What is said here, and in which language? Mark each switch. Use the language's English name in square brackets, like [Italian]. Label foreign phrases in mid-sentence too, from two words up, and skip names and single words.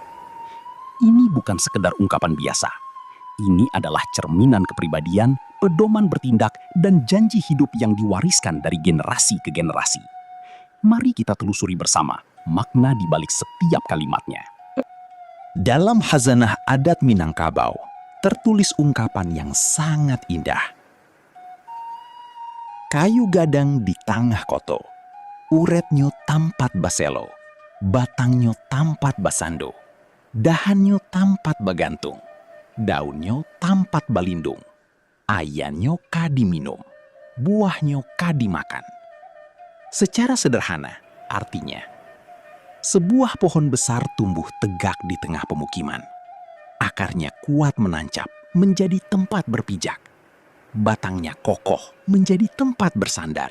[Indonesian] Ini bukan sekedar ungkapan biasa. Ini adalah cerminan kepribadian, pedoman bertindak, dan janji hidup yang diwariskan dari generasi ke generasi. Mari kita telusuri bersama makna di balik setiap kalimatnya. Dalam Khazanah Adat Minangkabau, tertulis ungkapan yang sangat indah. [Minangkabau] Kayu gadang di tangah koto, uretnyo tampat baselo, batangnya tampat basando, dahannya tampat bagantung, daunnya tampat balindung, ayannya kadi minum, buahnya kadi makan. [Indonesian] Secara sederhana, artinya, sebuah pohon besar tumbuh tegak di tengah pemukiman. Akarnya kuat menancap menjadi tempat berpijak. Batangnya kokoh menjadi tempat bersandar.